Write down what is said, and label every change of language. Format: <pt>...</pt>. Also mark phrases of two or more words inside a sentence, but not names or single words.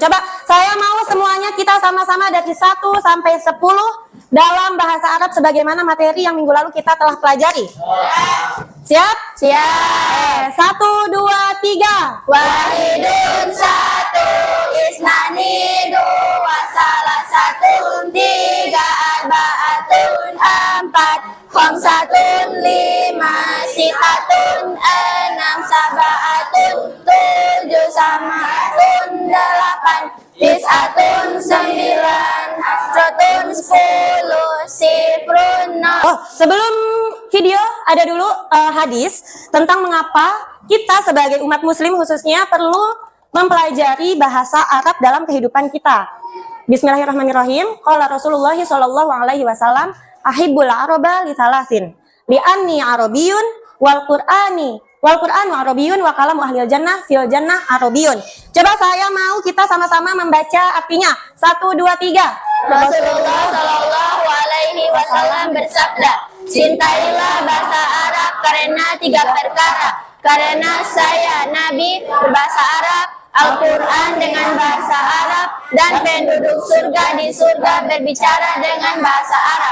<id>Coba saya mau semuanya kita sama-sama dari 1 sampai 10 dalam bahasa Arab sebagaimana materi yang minggu lalu kita telah pelajari. Siap? Siap. 1, 2, 3. Wahidun satu, isnani dua, salah satu, tiga, arbaatun empat, khamsatun lima, sitatun enam, sabaatun tujuh, samatun delapan, tisatun sembilan, asratun sepuluh, sifrun nol. Oh, sebelum video ada dulu hadis tentang mengapa kita sebagai umat muslim khususnya perlu mempelajari bahasa Arab dalam kehidupan kita.</id> <ar>بسم الله الرحمن الرحيم. قال رسول الله صلى الله عليه وسلم، أحبوا العرب لثلاث. لأني عربي والقرآن عربي وكلام أهل الجنة في الجنة عربي.</ar> <id>Coba saya mau kita sama-sama membaca artinya. 1, 2, 3. Rasulullah</id> <ar>صلى الله عليه وسلم</ar> <id>bersabda, cintailah bahasa Arab karena 3 perkara. Karena saya Nabi berbahasa Arab, Al-Quran dengan bahasa Arab, dan penduduk surga di surga berbicara dengan bahasa Arab.</id>